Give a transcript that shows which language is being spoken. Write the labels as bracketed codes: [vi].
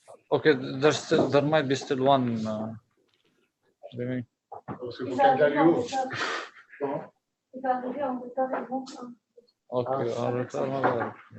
[en] Okay, there might be still one. Maybe. [fr] Parce que faut quelqu'un lui ouvre. Comment? Il va arriver en retard, ils vont. Okay, en retard, ma [ar] بعرف.